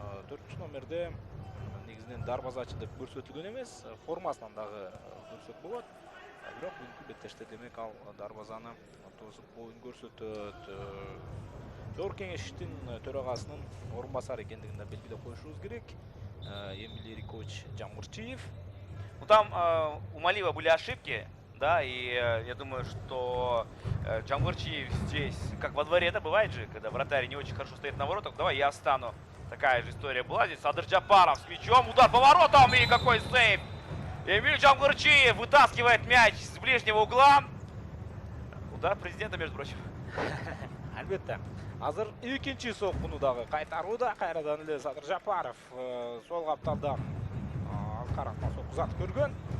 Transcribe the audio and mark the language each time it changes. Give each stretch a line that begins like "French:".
Kyrgyz: 4-чү номерде негизинен дарбазачы деп көрсөтүлгөн эмес, формасынан дагы көрсөт болот. Бирок бүгүнкү беттеште демек ал дарбазаны тосуп оюн көрсөтөт. Жогорку Кеңештин төрагасынын орун басары экендигин да белгилеп коюшубуз керек. Эмил Эрикович Жамырчиев.
Russian: Ну там у Малива были ошибки. Да, и я думаю, что Джамгурчиев здесь, как во дворе, это бывает же, когда вратарь не очень хорошо стоит на воротах. Давай я встану. Такая же история была здесь. Садыр Джапаров с мячом, удар по воротам, и какой сейв! Эмиль Джамгурчиев вытаскивает мяч с ближнего угла. Удар президента, между прочим.
Kyrgyz: Албетте. Азыр экинчи соккуну дагы кайтарууда. Кайрадан эле Садыр Жапаров сол капталдан Аскаровдон сокку узатып көргөн.